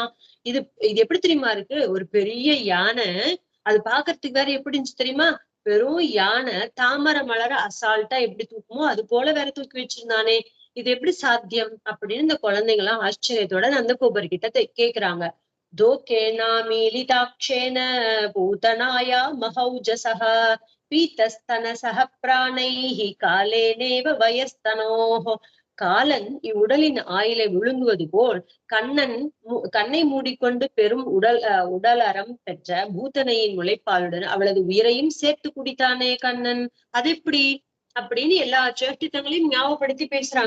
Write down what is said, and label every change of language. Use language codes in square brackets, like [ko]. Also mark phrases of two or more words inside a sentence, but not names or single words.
[ta] இது எப்படி தெரியுமா இருக்கு? ஒரு பெரிய யானை, அது பாக்குறதுக்கு வேற எப்படி இருந்துச்சு தெரியுமா? வெறும் யானை தாமரை மலர அசால்ட்டா எப்படி தூக்குமோ அது போல வேற தூக்கி வச்சிருந்தானே, இது எப்படி சாத்தியம் அப்படின்னு இந்த குழந்தைங்க எல்லாம் ஆச்சரியத்தோட நந்தகோபர் கிட்ட கேக்குறாங்க. [sa] दोकेनामीलिताक्षेन पूतनाया महौजसः पीतस्तनसः प्राणैः कालेनेव वयस्तनोः. [ta] காலன் இவ்வுடலின் ஆயிலை விழுங்குவது போல் கண்ணை மூடிக்கொண்டு பெரும் உடலறம் பெற்ற பூத்தனையின் முளைப்பாலுடன் அவளது உயிரையும் சேர்த்து குடித்தானே கண்ணன், அது எப்படி அப்படின்னு எல்லா சேஷ்டித்தங்களையும் ஞாபகப்படுத்தி பேசுறாங்க.